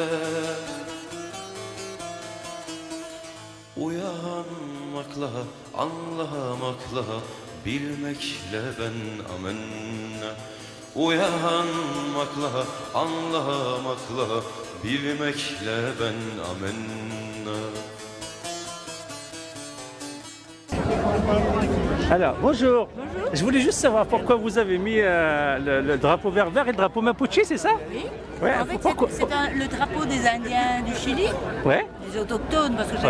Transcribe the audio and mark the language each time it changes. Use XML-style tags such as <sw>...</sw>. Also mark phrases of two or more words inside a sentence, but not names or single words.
<tr>Uyanmakla, anlamakla, bilmekle ben amenna. Uyanmakla, anlamakla, bilmekle ben amenna.</tr> <fr>Alors, bonjour. Je voulais juste savoir pourquoi vous avez mis le drapeau berbère et le drapeau mapuche, c'est ça? Oui. Ouais, En fait, pourquoi... c'est le drapeau des Indiens du Chili, Ouais. des autochtones, parce que j'aime</fr>